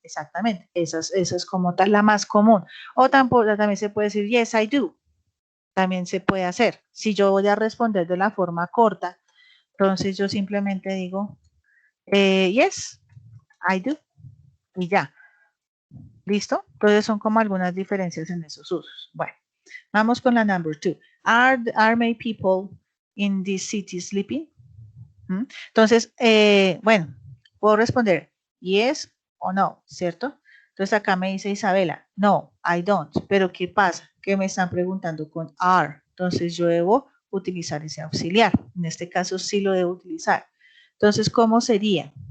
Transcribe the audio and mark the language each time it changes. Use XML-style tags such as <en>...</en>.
<es>Exactamente, esa es como tal la más común. O también se puede decir,</es> <en>yes, I do.</en> <es>También se puede hacer. Si yo voy a responder de la forma corta, entonces yo simplemente digo,</es> <en>yes, I do.</en> <es>Y ya. ¿Listo? Entonces son como algunas diferencias en esos usos. Bueno, vamos con la</es> <en>number 2. Are many people in this city sleeping?</en> <es>Entonces, bueno, puedo responder yes o no, ¿cierto? Entonces acá me dice Isabela,</es> <en>no, I don't.</en> <es>Pero ¿qué pasa? Que me están preguntando con are. Entonces yo debo utilizar ese auxiliar. En este caso sí lo debo utilizar. Entonces, ¿cómo sería?</es>